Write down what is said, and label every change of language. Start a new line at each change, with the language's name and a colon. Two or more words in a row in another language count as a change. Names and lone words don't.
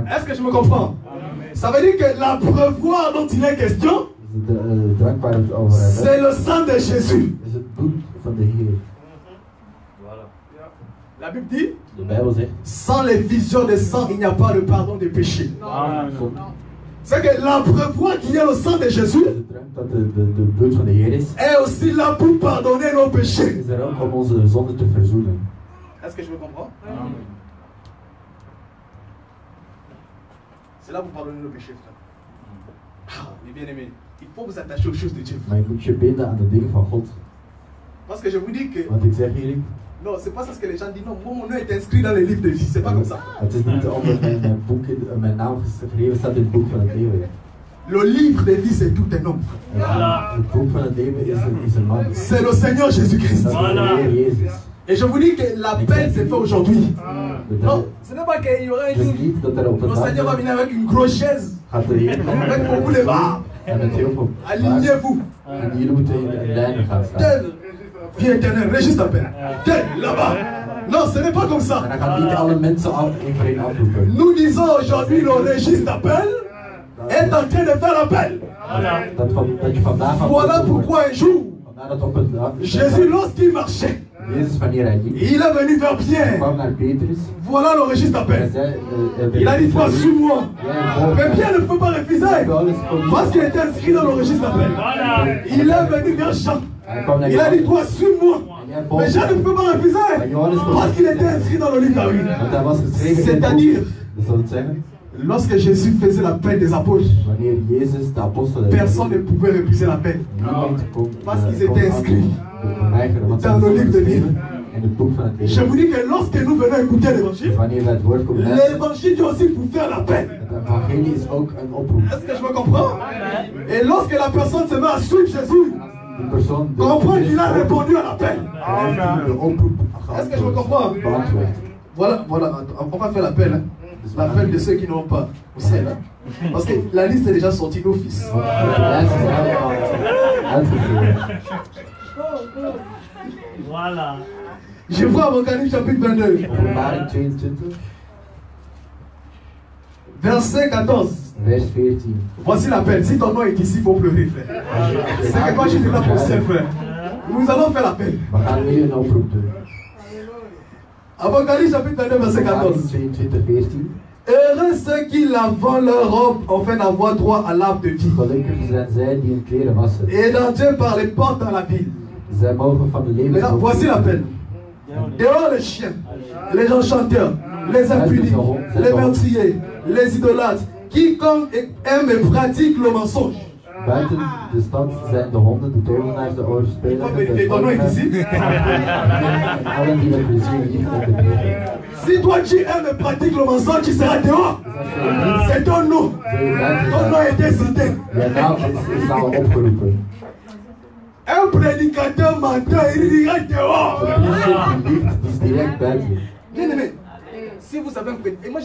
French: Est-ce que je me comprends? Ça veut dire que l'abreuvoir dont il est question,
Dutch: De drank waar we het over hebben,
French: c'est le sang de Jésus.
Dutch: is het bloed van de Heer.
French: La Bible dit,
Dutch: De Bijbel zegt,
French: sans l'effusion de sang, il n'y a pas de pardon des péchés.
Dutch: zonder
French: C'est que l'abreuvoir qui est le sang de Jésus
Dutch: de drank dat de bloed van de Heer is,
French: est aussi là pour pardonner nos péchés.
Dutch: is er ook om onze zonde te verzoenen.
French: Est-ce que je me comprends? C'est là pour pardonner nos péchés, frère. Ah, mes bien-aimés, il faut vous attacher aux choses de Dieu.
Dutch: Maar je moet je binden aan de dingen van God.
French: Parce que je vous dis que,
Dutch: Want ik zeg jullie,
French: non, c'est pas ça ce que les gens disent. Non, mon nom est inscrit dans les livres de vie. C'est pas comme ça.
Dutch: het is niet omdat mijn naam geschreven staat in het boek van het leven.
French: Le livre des vies, c'est tout un homme.
Dutch: Het boek van het leven is een man.
French: C'est le Seigneur Jésus-Christ.
Dutch: Dat is de Heer Jezus.
French: Et je vous dis que l'appel s'est fait aujourd'hui. Non, ce n'est pas qu'il y aura un
Dutch: Dus
French: jour.
Dutch: niet dat er op een
French: Le
Dutch: dag
French: Seigneur va venir avec une grosse chaise.
Dutch: gaat de Heer
French: Avec beaucoup de barres.
Dutch: en met heel veel
French: Alignez-vous.
Dutch: en jullie moeten in lijnen gaan staan.
French: Tel, vie éternelle, registre d'appel. Tel, là-bas. Non, ce n'est pas comme ça.
Dutch: En dan gaan niet alle mensen één voor één afroepen.
French: Nous disons aujourd'hui le registre d'appel est en train de faire l'appel.
Dutch: Dat je vandaag gaat
French: Voilà
Dutch: oproepen.
French: pourquoi un jour,
Dutch: Vandaar dat op een dag
French: Jésus, lorsqu'il marchait,
Dutch: Jezus wanneer hij liep,
French: il est venu vers Pierre.
Dutch: kwam naar Petrus.
French: Voilà le registre
Dutch: En
French: d'appel.
Dutch: zei,
French: Il a dit, toi, suis-moi.
Dutch: jij
French: Mais Pierre ne peut pas refuser. Parce qu'il était inscrit dans le registre d'appel. Il est venu vers Jean. Il a dit, toi, suis-moi. Mais Jean ne peut pas refuser. Parce qu'il était inscrit dans le livre de la vie.
Dutch: Want hij was geschreven in het
French: C'est-à-dire,
Dutch: boek. Dat wil het zeggen,
French: lorsque Jésus faisait l'appel des apôtres,
Dutch: wanneer Jezus de apostelen
French: personne ne pouvait refuser l'appel.
Dutch: niemand kon
French: Parce qu'ils étaient inscrits
Dutch: weigeren, want ze
French: dans le
Dutch: waren
French: livre de vie.
Dutch: geschreven in het boek van het
French: Je
Dutch: leven.
French: vous dis que lorsque nous venons écouter l'évangile,
Dutch: Wanneer wij het woord komen luisteren,
French: l'évangile dit aussi pour faire l'appel.
Dutch: het evangelie is ook een oproep.
French: Est-ce que je me comprends? Et lorsque la personne se met à suivre Jésus,
Dutch: Die persoon
French: comprend qu'il a répondu à l'appel.
Dutch: de oproep
French: Est-ce que je me comprends?
Dutch: beantwoord.
French: Voilà, on va faire l'appel. Hein. L'appel de ceux qui n'ont pas au ciel. Hein. Parce que la liste est déjà sortie d'office.
Dutch: De lijst is allemaal uitgevoerd.
French: Voilà. Je vois Apocalypse chapitre 22,
Dutch: Openbaring 22,
French: verset 14.
Dutch: vers 14.
French: Voici l'appel. Si ton nom est ici, il faut pleurer, frère. C'est que quand je suis là pour le ciel, frère. Nous allons faire l'appel.
Dutch: We gaan nu een oproep doen.
French: Apocalypse chapitre 22, verset 14.
Dutch: Openbaring 22, 14.
French: Heureux ceux qui lavant leur robe afin d'avoir droit à l'arbre de vie.
Dutch: Gelukkig zijn zij die hun kleren wassen.
French: Et d'entrer par les portes dans la ville.
Dutch: Zij mogen van de
French: Maintenant,
Dutch: levensboom.
French: voici l'appel. Dehors les chiens, les enchanteurs, les impudiques, les meurtriers, les idolâtres, quiconque aime et pratique le mensonge.
Dutch: Buiten de stad zijn de honden, de tovenaars, de overspelers, de volkeren en allen die met plezier liegen en bedriegen.
French: Si toi tu aimes et pratiques le mensonge, tu seras dehors. C'est ton nom. Ton nom est décidé.
Dutch: Je naam is al opgeroepen.
French: Un prédicateur menteur, il dira dehors.
Dutch: Een priester die liegt, die is direct buiten.
French: Bien aimé, si vous avez un prédicateur, imaginez un